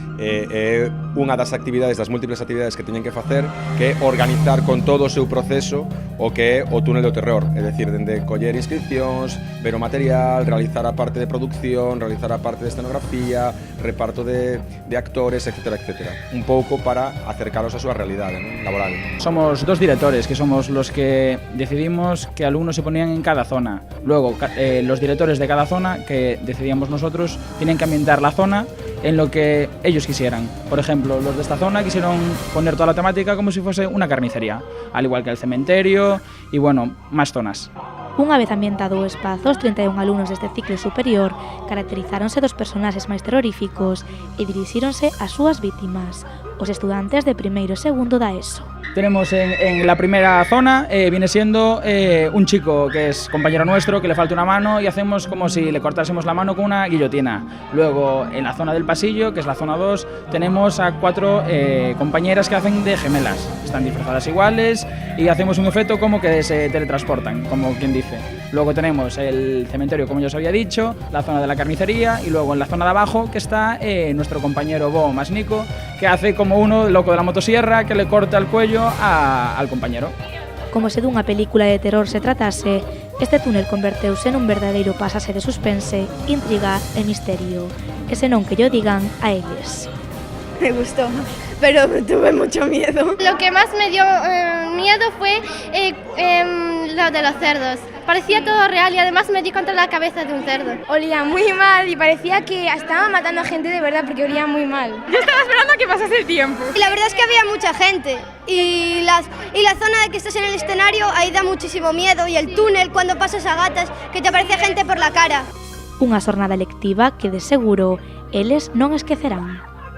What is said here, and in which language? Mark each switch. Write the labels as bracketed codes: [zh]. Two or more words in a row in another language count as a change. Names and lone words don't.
[gl] É unha das actividades, das múltiples actividades que teñen que facer, que é organizar con todo o seu proceso o que é o túnel do terror, é dicir, dende coller inscripcións, ver o material, realizar a parte de producción, realizar a parte de escenografía, reparto de actores, etc. Un pouco para acercaros a súa realidade, ¿no?, laboral. [es] Somos dos directores, que somos los que decidimos que alumnos se ponían en cada zona. Luego, los directores de cada zona, que decidíamos nosotros, tienen que ambientar la zona en lo que ellos quisieran. Por ejemplo, los de esta zona quisieron poner toda la temática como si fuese una carnicería, al igual que el cementerio y, bueno, más zonas. [gl] Unha vez ambientado o espazo, os 31 alumnos deste ciclo superior caracterizáronse dos personaxes máis terroríficos e dirixíronse ás súas vítimas, os estudantes de primeiro e segundo da ESO. [es] Tenemos en la primera zona, viene siendo un chico que es compañero nuestro, que le falta una mano y hacemos como si le cortásemos la mano con una guillotina. Luego, en la zona del pasillo, que es la zona 2, tenemos a 4 compañeras que hacen de gemelas. Están disfrazadas iguales y hacemos un efecto como que se teletransportan, como quien dice. Luego tenemos el cementerio, como ya os había dicho, la zona de la carnicería y luego en la zona de abajo que está nuestro compañero Bo más Nico, que hace como uno loco de la motosierra que le corta el cuello al compañero. [gl] Como se dunha película de terror se tratase, este túnel converteuse nun verdadeiro pasase de suspense, intriga e misterio. E senón que yo digan a eles. [es] Me gustó, pero tuve mucho miedo. Lo que más me dio miedo fue lo de los cerdos. Parecía todo real y además me di contra la cabeza de un cerdo. Olía muy mal y parecía que estaba matando a gente de verdad porque olía muy mal. Yo estaba esperando a que pasase el tiempo. Y la verdad es que había mucha gente y la zona de que estás en el escenario ahí da muchísimo miedo, y el túnel cuando pasas a gatas que te aparece gente por la cara. [gl] Unha xornada lectiva que de seguro eles non esquecerán.